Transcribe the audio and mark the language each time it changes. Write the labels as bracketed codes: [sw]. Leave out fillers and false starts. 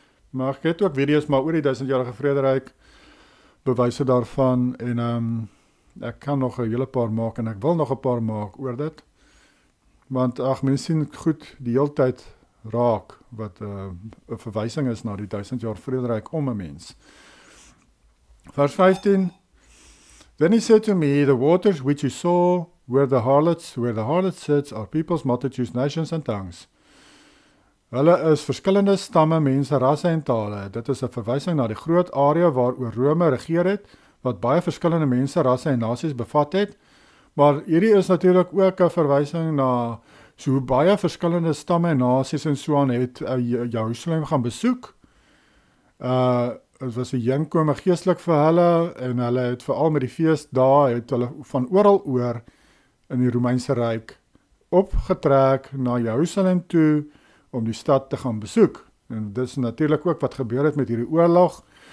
[af] Maar ek het ook video's maar oor die 1000-jarige vrederyk, bewyse daarvan, en ek kan nog 'n hele paar maak, en ek wil nog 'n paar maak oor dit. Want mense sien goed die hele tyd raak, wat 'n verwysing is na die 1000 jaar vrederyk om 'n mens. [en] Vers 15, Then he said to me, The waters which you saw where the harlot sits, are peoples, multitudes, nations and tongues. [af] Hulle is verskillende stamme, mense, rasse en tale. Dit is 'n verwysing na die groot area waaroor Rome regeer het, wat baie verskillende mense, rasse en nasies bevat het. Maar hierdie is natuurlik ook 'n verwysing na so baie verskillende stamme en nasies en so aan het Jerusalem gaan besoek. Het was 'n inkome geestelik vir hulle, en hulle het veral met die feesdae, het hulle van oral oor in die Romeinse Ryk opgetrek na Jerusalem toe, om die stad te gaan besoek. En dit is natuurlik ook wat gebeur het met hierdie oorlog.